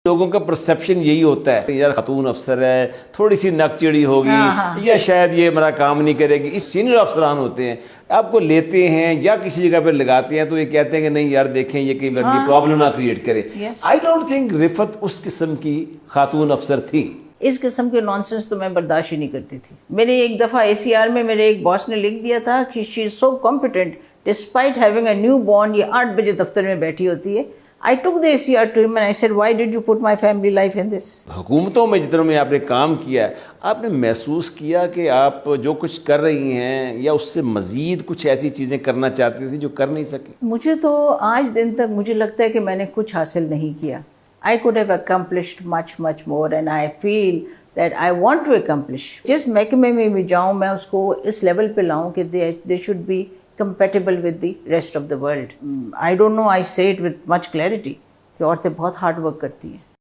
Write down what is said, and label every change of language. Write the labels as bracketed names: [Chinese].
[Urdu] لوگوں کا پرسیپشن یہی ہوتا ہے یار خاتون افسر ہے تھوڑی سی نک چڑی ہوگی یا شاید یہ میرا کام نہیں کرے گی. اس سینئر افسران ہوتے ہیں آپ کو لیتے ہیں یا کسی جگہ پہ لگاتے ہیں تو یہ کہتے ہیں کہ نہیں یار دیکھیں یہ کئی بار پرابلم نہ کریٹ کرے. [English] I don't think [Urdu] رفت اس قسم کی خاتون افسر تھی. اس قسم کے نانسنس تو میں برداشت ہی نہیں کرتی تھی. میرے ایک دفعہ ACR میں میرے ایک باس نے لکھ دیا تھا کہ [English] She is so competent despite having a newborn. [Urdu] یہ 8 بجے دفتر میں بیٹھی ہوتی ہے. [English] I took the ACR to him and I said, why did you put my family life in this? [Urdu] حکومتوں میں جتنوں میں آپ نے کام کیا ہے آپ نے محسوس کیا کہ آپ جو کچھ کر رہی ہیں یا اس سے مزید کچھ ایسی چیزیں کرنا چاہتی تھی جو کر نہیں سکی؟ مجھے تو آج دن تک مجھے لگتا ہے کہ میں نے کچھ حاصل نہیں کیا. [English] I could have accomplished much more and I feel that I want to accomplish. [Urdu] جس محکمے میں بھی جاؤں میں اس کو اس لیول پہ لاؤں کہ [English] they should be compatible with the rest of the world. I don't know, I say it with much clarity [Urdu] کہ عورتیں بہت ہارڈ ورک کرتی ہیں.